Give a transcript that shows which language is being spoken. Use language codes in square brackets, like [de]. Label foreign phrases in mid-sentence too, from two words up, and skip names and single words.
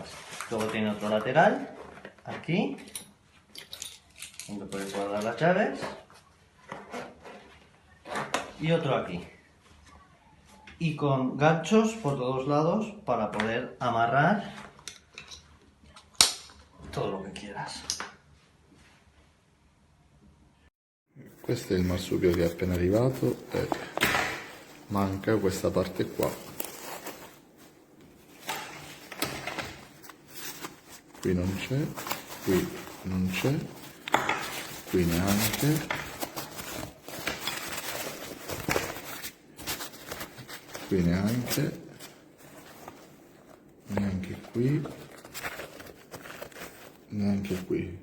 [es] Luego tiene otro lateral, aquí, donde puedes guardar las llaves, y otro aquí. Y con ganchos por todos lados para poder amarrar todo lo que quieras. [it] Questo è il marsupio che è appena arrivato e manca questa parte qua. Qui non c'è, qui non c'è, qui neanche, qui neanche, neanche qui, neanche qui.